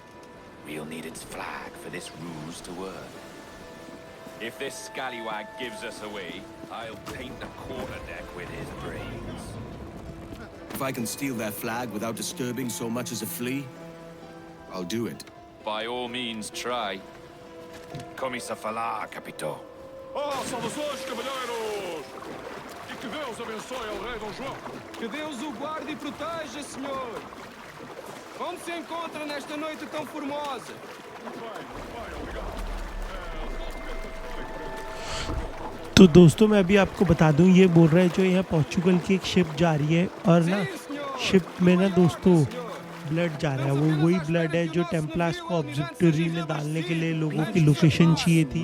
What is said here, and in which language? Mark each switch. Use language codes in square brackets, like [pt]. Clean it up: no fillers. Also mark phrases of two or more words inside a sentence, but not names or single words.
[en] We'll need its flag for this ruse to work. If this scallywag gives us away, I'll paint the quarterdeck with his brains. If I can steal their flag without disturbing so much as a flea, I'll do it. By all means, try. [pt] Começa a falar, Capitão. Oh, saudações, cavalheiros! E que Deus abençoe ao rei Dom João. Que Deus o guarde e proteja, senhor. Onde se encontra nesta noite tão formosa? [hi] तो दोस्तों मैं अभी आपको बता दूं, ये बोल रहा है जो यहाँ पोर्चुगल की एक शिप जा रही है और ना शिप में ना दोस्तों ब्लड जा रहा है। वो वही ब्लड है जो टेम्पलार्स को ऑब्जर्वेटरी में डालने के लिए लोगों की लोकेशन चाहिए थी।